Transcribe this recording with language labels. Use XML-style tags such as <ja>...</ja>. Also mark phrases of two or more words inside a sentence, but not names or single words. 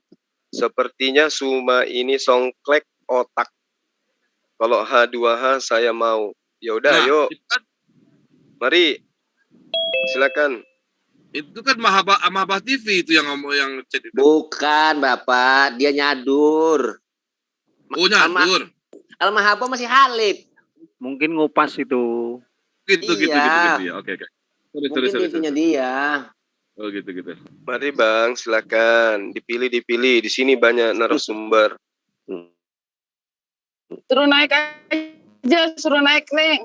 <id>Sepertinya Suma ini songklek otak. Kalau H2H saya mau. Ya udah, yuk. Mari. Silakan. Itu kan Mahabah TV itu yang ngomong yang chat itu. Bukan, Bapak, dia nyadur. Oh, nyadur. Al-Mahabah masih Khalid. Mungkin ngupas itu. Gitu ya. Oke. Mungkin TV-nya dia. Oh gitu. Mari Bang, silakan dipilih. Di sini banyak narasumber. Suruh naik aja, suruh naik link.</id>